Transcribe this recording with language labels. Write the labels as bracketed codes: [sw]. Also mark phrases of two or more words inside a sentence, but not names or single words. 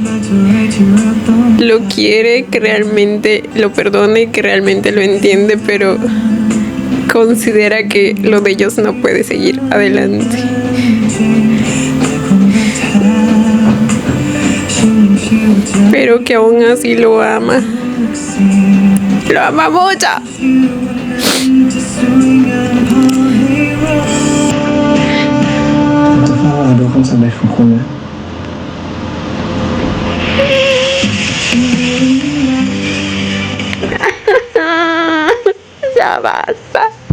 [es] lo quiere, que realmente lo perdona y que realmente lo entiende, pero considera que lo de ellos no puede seguir adelante. Pero que aún así lo ama. Lo ama mucho. [th] ผมจะเฝ้ารอดูความสำเร็จของคุณนะ [es] Ya basta.